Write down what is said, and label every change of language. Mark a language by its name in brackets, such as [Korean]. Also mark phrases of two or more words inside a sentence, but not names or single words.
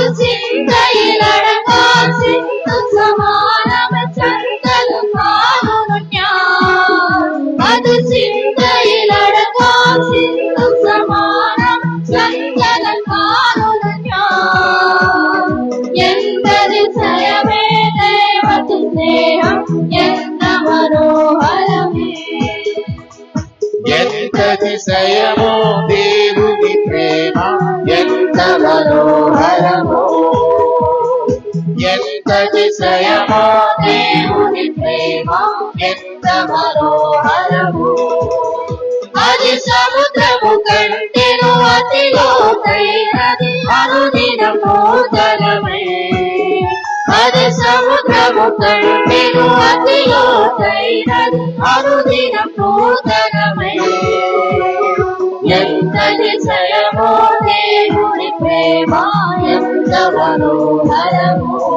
[Malayalam] ചിന്തയിലടങ്ങാൻ സിന്ധു സമാനമേ ചന്തനം കാണുന്നു ഞാൻ അത് ചിന്തയിലടങ്ങാൻ സിന്ധു സമാനം ചന്തനം കാണുന്നു ഞാൻ എന്തതിശയമേ ദൈവത്തിൻ സ്നേഹം എത്ര മനോഹരമേ [Telugu] ఎంతతిశయమో దేవుని ప్రేమ ఎంత మనోహరమో ఎంతతిశయమో దేవుని ప్రేమ ఎంత మనోహరమో అది సముద్రము కంటెను అతి లోతైనది అనుదినం నూతనమే అది సముద్రము కంటెను అతి లోతైనది అనుదినం నూతనమే ఎంతతిశయమో దేవుని ప్రేమ ఎంత మనోహరమో